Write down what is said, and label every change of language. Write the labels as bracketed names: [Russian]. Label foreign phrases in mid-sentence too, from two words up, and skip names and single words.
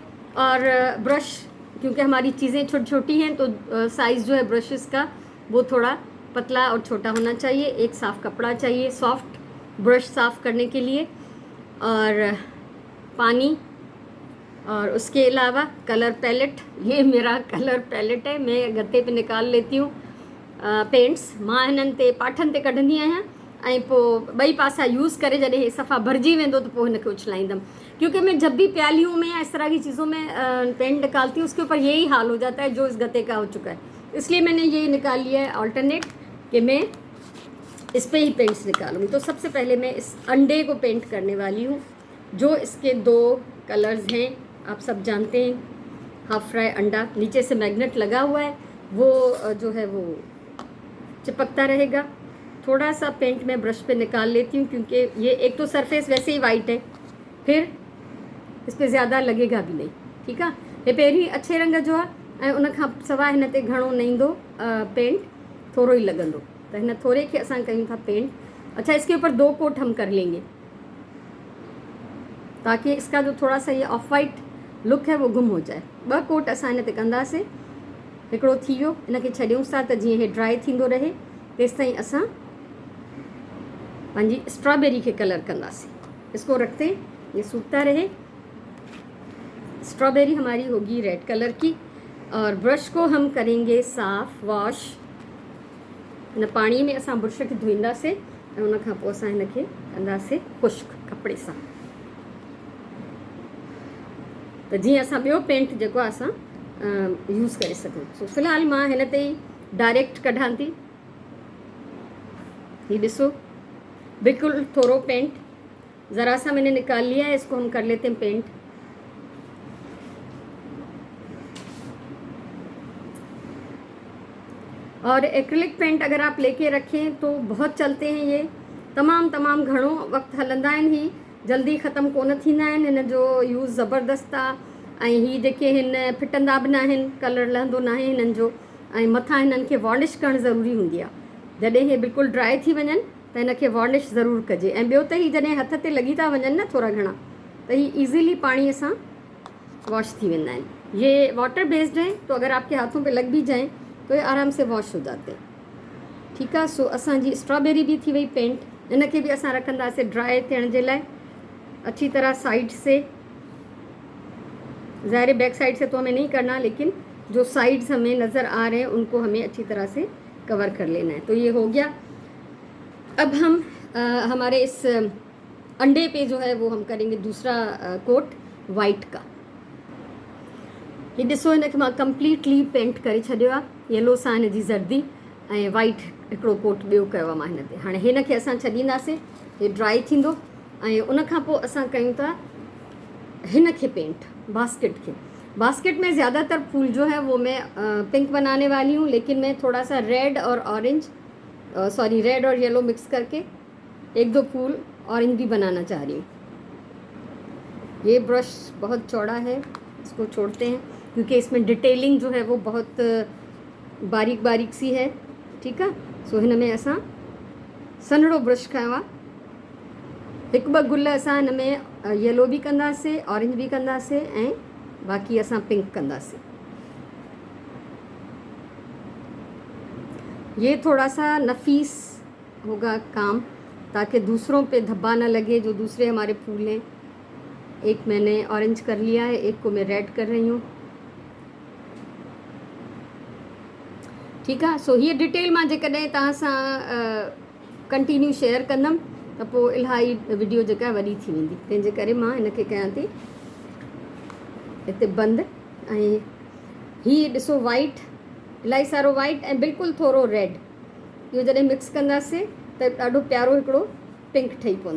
[Hindi] और ब्रश, क्योंकि हमारी चीज़ें छोटी छोटी हैं तो साइज़ जो है ब्रशेस का वो थोड़ा पतला और छोटा होना चाहिए। एक साफ़ कपड़ा चाहिए, सॉफ्ट ब्रश साफ़ करने के लिए, और पानी, और उसके अलावा [English] colour palette. [Hindi] ये मेरा [English] colour palette [Hindi] है, मैं गते पे निकाल लेती हूँ पेंट्स। [Sindhi] मां हिननि ते पाठनि ते कढंदी आहियां ऐं पोइ 2 पासा यूज़ करे जॾहिं हे सफ़ा भरिजी वेंदो तो पोइ हिनखे उछलाईंदमि। [Hindi] क्योंकि मैं जब भी प्यालियों में या इस तरह की चीज़ों में पेंट निकालती हूँ उसके ऊपर यही हाल हो जाता है जो इस गते का हो चुका है। इसलिए मैंने ये निकाल लिया है ऑल्टरनेट कि मैं इस पे ही पेंट्स निकालूंगी। तो सबसे पहले मैं इस अंडे को पेंट करने वाली हूँ, जो इसके 2 कलर्स हैं, आप सब जानते हैं। हाफ फ्राई अंडा, नीचे से मैग्नेट लगा हुआ है, वो जो है वो चिपकता रहेगा। थोड़ा सा पेंट मैं ब्रश पे निकाल लेती हूँ, क्योंकि ये एक तो सरफेस वैसे ही वाइट है, फिर इस पर ज़्यादा लगेगा भी नहीं, ठीक है। [Sindhi] ये पहिरीं अच्छे रंग जो आहे ऐं उन खां सवाइ हिन ते घणो न ईंदो पेंट, थोरो ही लगंदो। तो हिन थोड़े के असां कयूं था पेंट। [Hindi] अच्छा, इसके ऊपर 2 कोट हम कर लेंगे ताकि इसका जो थोड़ा सा ये [English] off white look [Hindi] है वो गुम हो जाए। [Sindhi] 2 कोट असां हिन ते कंदासीं। हिकिड़ो थी वियो, इनखे छॾियूंसि था त जीअं इहे ड्राई थींदो रहे, तेसि ताईं असां पंहिंजी स्ट्रॉबेरी के कलर कंदासीं। [Hindi] इसको रखते ये सूखता रहे। स्ट्रॉबेरी हमारी होगी [English] red colour [Hindi] की, और ब्रश को हम करेंगे साफ़ वॉश। [Sindhi] हिन पाणी में असां ब्रश खे धोईंदासीं ऐं उन खां पोइ असां हिनखे कंदासीं खुश्क कपिड़े सां, त जीअं असां ॿियो पेंट जेको आहे असां यूज़ करे सघूं। सो फ़िलहाल मां हिन ते ई डायरेक्ट कढां थी। ये ॾिसो, बिल्कुल थोड़ो [Hindi] पेंट, ज़रा सा मैंने निकाल लिया है, इसको हम कर लेते हैं पेंट। और एक्रिलिक पेंट अगर आप लेके रखें तो बहुत चलते हैं, [Sindhi] ये तमामु घणो वक्त हलंदा आहिनि, ही जल्दी ख़त्म कोन थींदा आहिनि, हिन जो यूज़ ज़बरदस्त आहे। ऐं ही जेके हिन फिटंदा बि न आहिनि, कलर लहंदो न आहे हिननि जो, ऐं मथां हिननि खे वॉर्निश करणु ज़रूरी हूंदी आहे। जॾहिं हे बिल्कुलु ड्राई थी वञनि त हिनखे वॉर्निश ज़रूरु कजे। ऐं ॿियो त ही जॾहिं हथ ते लॻी था वञनि न थोरा घणा, त ही ईज़ीली पाणीअ सां वॉश थी वेंदा आहिनि। [Hindi] ये [English] water based [Hindi] है, तो अगर आपके हाथों पे लग भी जाएं तो ये आराम से वॉश हो जाते हैं, ठीक है। [Sindhi] सो असांजी स्ट्रॉबेरी भी थी वई पेंट। इनखे भी असां रखंदासीं ड्राई थियण जे लाइ अच्छी तरह साइड से। [Hindi] ज़ाहिर [English] back side [Hindi] से तो हमें नहीं करना, लेकिन जो साइड्स हमें नज़र आ रहे हैं उनको हमें अच्छी तरह से कवर कर लेना है। तो ये हो गया। अब हम हमारे इस अंडे पे जो है वो हम करेंगे दूसरा कोट वाइट का। [Sindhi] ये ॾिसो, हिनखे मां कंप्लीटली पेंट करे छॾियो आहे, येलो सां हिन जी ज़र्दी ऐं वाइट हिकिड़ो कोट ॿियो कयो आहे मां हिन ते। हाणे हिनखे असां छॾींदासीं, हे ड्राई थींदो, ऐं उन खां पोइ असां कयूं था हिन खे पेंट, बास्केट के। [Hindi] बास्केट में ज़्यादातर फूल जो है वो मैं पिंक बनाने वाली हूँ, लेकिन मैं थोड़ा सा रेड और ऑरेंज, रेड और येलो मिक्स करके 1-2 फूल ऑरेंज भी बनाना चाह रही हूँ। ये ब्रश बहुत चौड़ा है, इसको छोड़ते हैं क्योंकि इसमें डिटेलिंग जो है वो बहुत बारीक बारीक सी है। ठीक है, [Sindhi] सो हिन में असां सन्हड़ो ब्रश खयो आहे। हिकु ॿ गुल असां हिन में येलो भी कंदासीं, ऑरेंज भी कंदासीं ऐं बाक़ी असां पिंक कंदासीं। [Hindi] ये थोड़ा सा नफीस होगा काम ताकि दूसरों पे धब्बा ना लगे जो दूसरे हमारे फूल हैं। एक मैंने ऑरेंज कर लिया है, एक को मैं रेड कर रही हूँ। ठीक है, [Sindhi] सो ये डिटेल मां जेकॾहिं तव्हां सां कंटिन्यू शेयर कंदमि त पोइ इलाही वीडियो जेका वॾी थी वेंदी, तंहिंजे करे मां हिनखे कयां थी हिते बंदि। ऐं हीअ ॾिसो वाइट, इलाही सारो वाइट ऐं बिल्कुलु थोरो रेड, इहो जॾहिं मिक्स कंदासीं त ॾाढो प्यारो हिकिड़ो पिंक ठही पवंदो।